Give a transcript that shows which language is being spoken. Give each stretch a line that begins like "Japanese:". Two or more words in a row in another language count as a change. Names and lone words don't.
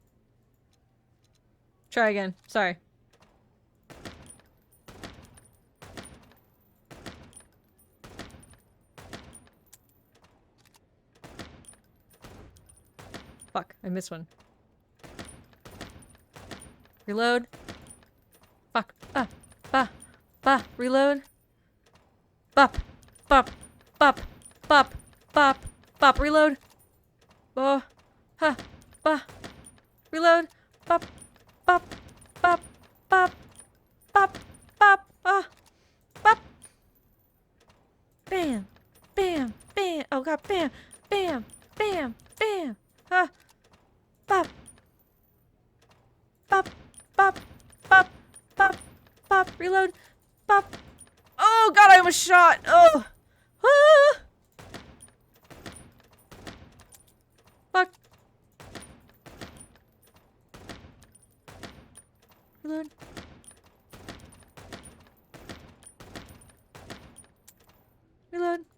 English: Try again. Sorry. Fuck, I missed one. Reload. Fuck. Reload. Bop. Bop. Bop. Bop. Bop. Bop. Reload. Oh. Ha. Ba. Reload. Bop. Bop. Bop. Bop. Bop. Bop. Ah. Bop. Bam. Bam. Bam. Oh god. Bam. Bam. Bam. Bam. Ah. Bop. Bop. Bop. Bop. Bop. Bop. Reload. Bop. Oh god, I almost shot. Oh. Ah. Fuck. Reload. Reload.